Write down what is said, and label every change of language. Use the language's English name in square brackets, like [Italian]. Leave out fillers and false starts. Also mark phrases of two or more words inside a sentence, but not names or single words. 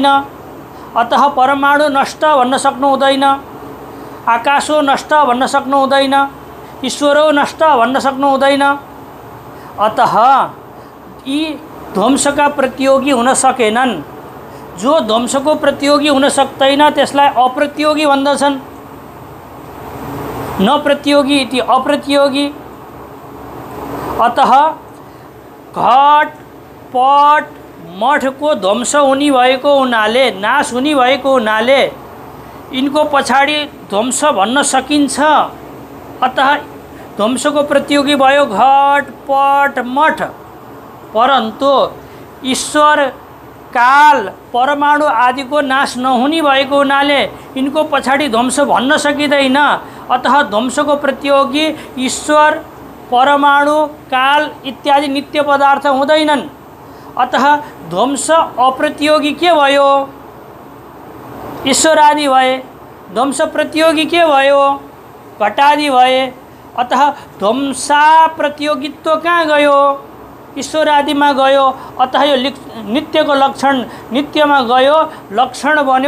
[Nepali] अतः परमाणु नष्ट भन्न सक्नु हुँदैन, आकाशो नष्ट भन्न सक्नु हुँदैन, ईश्वरो नष्ट भन्न सक्नु हुँदैन। अतः यी ध्वंसका प्रतियोगी हुन सकेनन्। जो ध्वंसको प्रतियोगी हुन सक्दैन त्यसलाई अप्रतियोगी भन्दछन्। [Sanskrit] न प्रतियोगी इति अप्रतियोगी। [Nepali] अतः घट पट मठको ध्वंस हुने भएको हुनाले, नाश हुने भएको हुनाले यिनको पछाडि ध्वंस भन्न सकिन्छ। अतः ध्वंसको प्रतियोगी भयो घट पट मठ। परन्तु ईश्वर काल परमाणु आदिको नाश नहुने भएको हुनाले यिनको पछाडि ध्वंस भन्न सकिँदैन। अतः ध्वंसको प्रतियोगी ईश्वर परमाणु काल इत्यादि नित्य पदार्थ हुँदैनन्। अतः ध्वंस अप्रतियोगी के भयो? ईश्वर आदि भए। ध्वंस प्रतियोगी के भयो? घटादि भए। अतः ध्वंसा प्रतियोगित्व कहाँ गयो? ईश्वर आदिमा गयो। अतः यो नित्यको लक्षण नित्यमा गयो, लक्षण बन्यो।